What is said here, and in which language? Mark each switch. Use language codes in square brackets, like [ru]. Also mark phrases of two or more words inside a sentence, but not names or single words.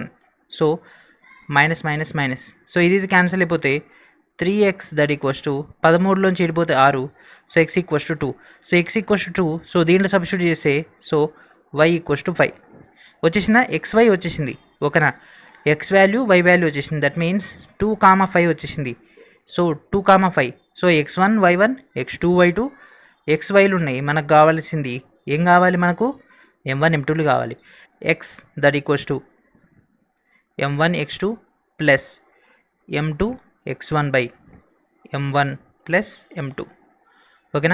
[te] సో మైనస్ మైనస్ మైనస్, సో ఇది క్యాన్సిల్ అయిపోతే 3x [en] that equals to [te] 13లోంచి వెళ్ళిపోతే 6. [en] so x equals to 2. so x equals to 2. [te] సో దీంట్లో సబ్స్టిట్యూట్ చేస్తే [en] so y equals to 5 [te] వచ్చేసిందా? xy వచ్చేసింది. ఓకేనా. x వాల్యూ y వాల్యూ వచ్చేసింది. [en] that means [te] 2,5 వచ్చేసింది. సో 2,5. సో x1 y1 x2 y2 xyలు ఉన్నాయి. మనకు కావాల్సింది ఏం కావాలి? మనకు m1 m2లు కావాలి. [en] x that equals to m1 x2 plus m2 x1 by m1 plus m2. [te] ఓకేనా.